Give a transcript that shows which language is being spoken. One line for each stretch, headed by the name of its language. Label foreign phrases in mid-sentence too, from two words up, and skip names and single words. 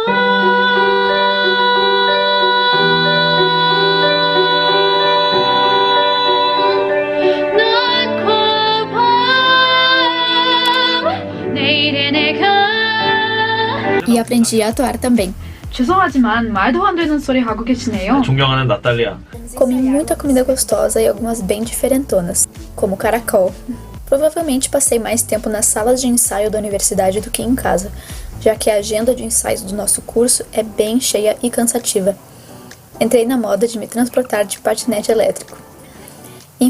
Portuguese: E aprendi a atuar também.
Korean: 죄송하지만 말도 안 되는 소리 하고 계시네요. 존경하는 나탈리아.
Portuguese: Comi muita comida gostosa e algumas bem diferentonas, como caracol. Provavelmente passei mais tempo nas salas de ensaio da universidade do que em casa, já que a agenda de ensaios do nosso curso é bem cheia e cansativa. Entrei na moda de me transportar de patinete elétrico.